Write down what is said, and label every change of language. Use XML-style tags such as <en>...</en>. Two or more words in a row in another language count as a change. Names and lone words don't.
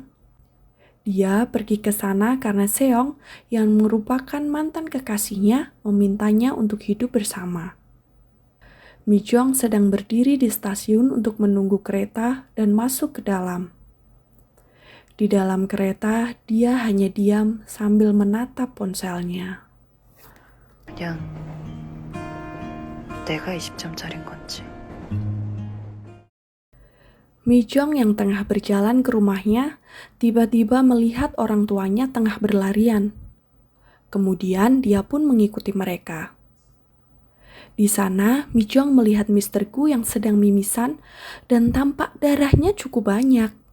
<id>Dia pergi ke sana karena Seong yang merupakan mantan kekasihnya memintanya untuk hidup bersama. Mi Jong sedang berdiri di stasiun untuk menunggu kereta dan masuk ke dalam. Di dalam kereta, dia hanya diam sambil menatap ponselnya.</id> <ko>그냥 내가 20점짜린 건지.</ko> <id>Mi Jong yang tengah berjalan ke rumahnya, tiba-tiba melihat orang tuanya tengah berlarian. Kemudian dia pun mengikuti mereka. Di sana, Mi Jong melihat Mr. Gu yang sedang mimisan dan tampak darahnya cukup banyak.</id>